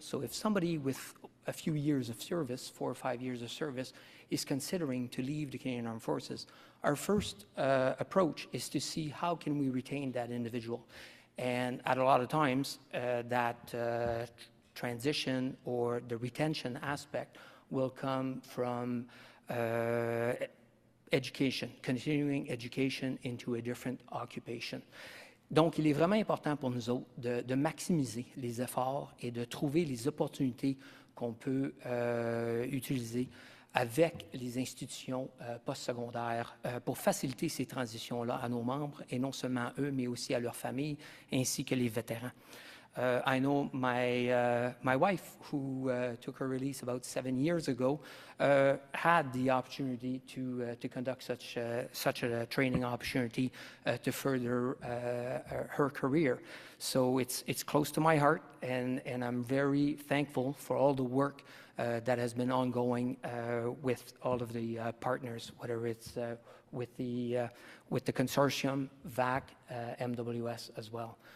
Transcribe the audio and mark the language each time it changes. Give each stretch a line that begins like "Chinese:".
English: So if somebody with a few years of service, 4 or 5 years of service, is considering to leave the Canadian Armed Forces, our first approach is to see how can we retain that individual. And at a lot of times, that transition or the retention aspect will come from education, continuing education into a different occupation.
French: Donc, il est vraiment important pour nous autres de maximiser les efforts et de trouver les opportunités qu'on peut utiliser avec les institutions postsecondaires pour faciliter ces transitions-là à nos membres, et non seulement à eux, mais aussi à leurs familles, ainsi que les vétérans.
English: I know my wife, who took her release about 7 years ago, had the opportunity to conduct such a training opportunity to further her career. So it's close to my heart, and I'm very thankful for all the work that has been ongoing with all of the partners, whether it's with the Consortium, VAC, MWS as well.